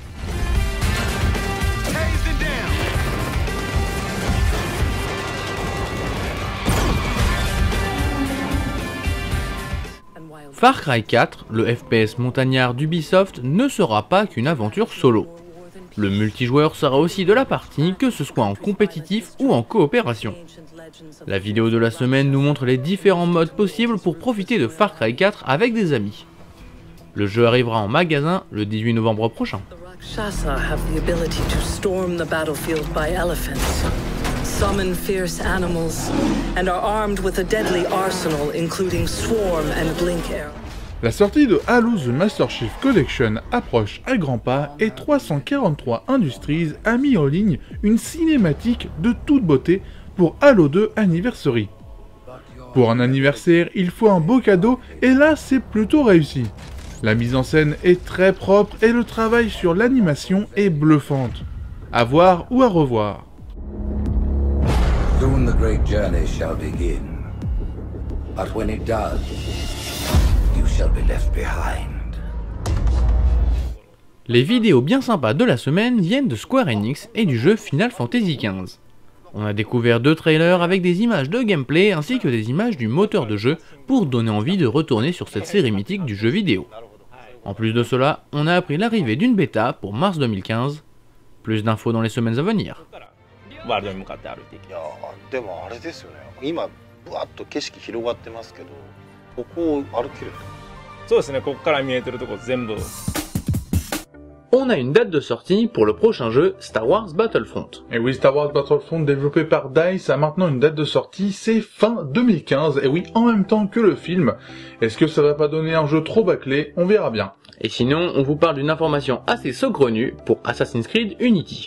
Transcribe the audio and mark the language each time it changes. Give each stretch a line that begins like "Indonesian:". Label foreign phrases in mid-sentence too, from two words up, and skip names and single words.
French: Far Cry 4, le FPS montagnard d'Ubisoft, ne sera pas qu'une aventure solo. Le multijoueur sera aussi de la partie, que ce soit en compétitif ou en coopération. La vidéo de la semaine nous montre les différents modes possibles pour profiter de Far Cry 4 avec des amis. Le jeu arrivera en magasin le 18 novembre prochain.
English: Summon fierce animals, and are armed with a deadly arsenal including swarm and blink arrow.
French: La sortie de Halo The Master Chief Collection approche à grands pas et 343 Industries a mis en ligne une cinématique de toute beauté pour Halo 2 Anniversary. Pour un anniversaire, il faut un beau cadeau et là c'est plutôt réussi. La mise en scène est très propre et le travail sur l'animation est bluffante. À voir ou à revoir.
English: Soon the great journey shall begin. But when it does, you shall be left behind.
French: Les vidéos bien sympas de la semaine viennent de Square Enix et du jeu Final Fantasy XV. On a découvert 2 trailers avec des images de gameplay ainsi que des images du moteur de jeu pour donner envie de retourner sur cette série mythique du jeu vidéo. En plus de cela, on a appris l'arrivée d'une bêta pour mars 2015. Plus d'infos dans les semaines à venir.
Japanese: ワールドに向かって歩いていきます。でもあれですよね。今ぶわっと景色広がってますけど、ここを歩ける。そうですね。ここから見えてるとこ全部。
French: On a une date de sortie pour le prochain jeu Star Wars Battlefront. Et oui, Star Wars Battlefront développé par DICE a maintenant une date de sortie, c'est fin 2015, et oui, en même temps que le film. Est-ce que ça va pas donner un jeu trop bâclé? On verra bien. Et sinon, on vous parle d'une information assez saugrenue pour Assassin's Creed Unity.